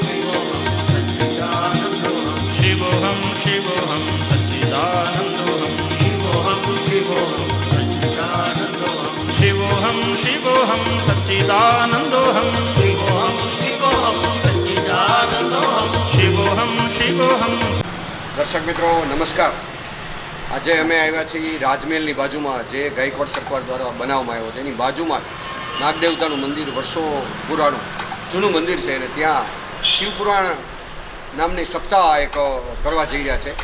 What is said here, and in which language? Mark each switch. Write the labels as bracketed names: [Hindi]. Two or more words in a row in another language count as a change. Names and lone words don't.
[Sanskrit] शिवोऽहं सच्चिदानन्दोऽहं शिवोऽहं शिवोऽहं सच्चिदानन्दोऽहं शिवोऽहं शिवोऽहं सच्चिदानन्दोऽहं शिवोऽहं शिवोऽहं सच्चिदानन्दोऽहं शिवोऽहं शिवोऽहं। [Gujarati] દર્શક મિત્રો નમસ્કાર। આજે અમે આવ્યા છીએ રાજમહેલની બાજુમાં જે ગાયકવાડ સરકાર દ્વારા બનાવવામાં આવ્યો છે એની બાજુમાં નાગદેવતાનું મંદિર વર્ષો પુરાણું જૂનું મંદિર છે અને ત્યાં શિવપુરાણ નામની સપ્તાહ એક કરવા જઈ રહ્યા છે।